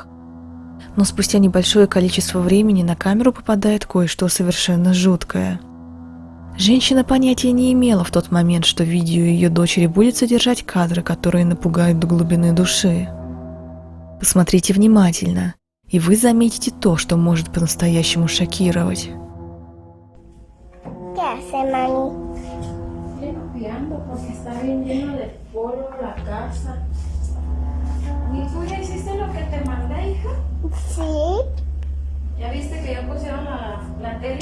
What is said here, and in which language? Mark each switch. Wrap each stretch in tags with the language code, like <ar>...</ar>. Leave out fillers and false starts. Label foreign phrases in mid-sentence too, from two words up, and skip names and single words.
<ru>Но спустя небольшое количество времени на камеру попадает кое-что совершенно жуткое. Женщина понятия не имела в тот момент, что видео ее дочери будет содержать кадры, которые напугают до глубины души. Посмотрите внимательно, и вы заметите то, что может по-настоящему шокировать.</ru> <es>¿Qué hace, mami? Limpiando porque está bien lleno de polvo la casa. ¿Y tú ya hiciste lo que te mandé, hija? Sí. ¿Ya viste que ya pusieron la tele</es>